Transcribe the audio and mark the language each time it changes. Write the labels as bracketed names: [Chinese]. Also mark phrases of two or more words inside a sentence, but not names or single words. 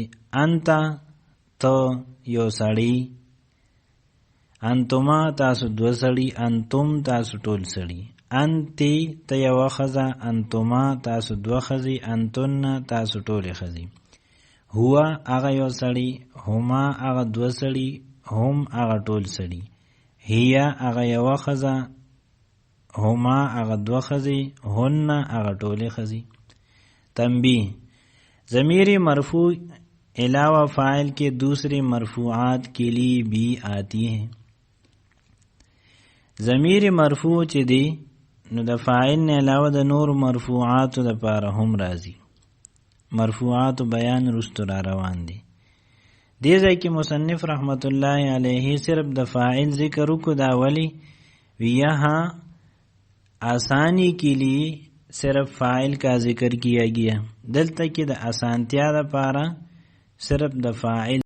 [Pashto] انت تو یو سړی، انتما تاسو دو سړی، انتم تاسو ټول سړی، انتی ته یو ښځه، انتما تاسو دوه ښځې، انتن تاسو ټولې ښځې. هو هغه یو سړی، هما هغه دوه سړي، هم هغه ټول سړي، هي هغه یو ښځه، هما هغه دوه ښځې، هن هغه ټولې ښځې. تنبیه: [Urdu] ضمیر مرفوع علاوہ فاعل کے دوسرے مرفوعات کے لیے بھی آتی ہے. [Pashto] ضمیر مرفوع چې دی نو د فاعل نه علاوه د نور مرفوعات د پاره هم راځي. مرفوعات بیان رستو را روان دي. دې ځای کې مصنف [Arabic] رحمت الله علیه [Pashto] صرف د فاعل ذکر وکړو، دا ولی [Urdu] یہاں آسانی کے لیے صرف فاعل کا ذکر کیا گیا. [Pashto] دلته کې د آسانتیا د پاره صرف د فاعل